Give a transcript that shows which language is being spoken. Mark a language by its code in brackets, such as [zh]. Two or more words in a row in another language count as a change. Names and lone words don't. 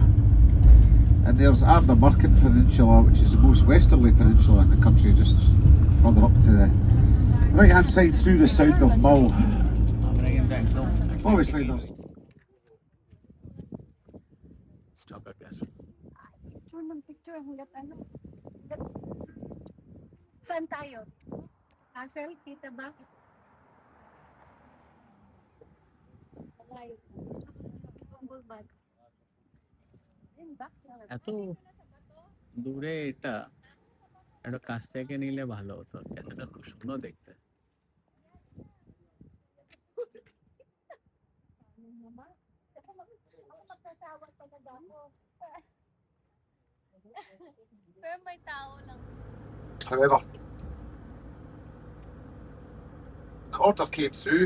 [en] And there's Ardnamurchan Peninsula, which is the most westerly peninsula in the country, just further up to the right hand side through the sound of Mull. Obviously there's stop at this. [tl] Saan tayo? Hassel, kita ba? [bn] এত দূরে এটা একটা কাছ থেকে নিলে ভালো হতো, ক্যামেরাটা খুব সুন্দর দেখতে। [en] However, the order came through.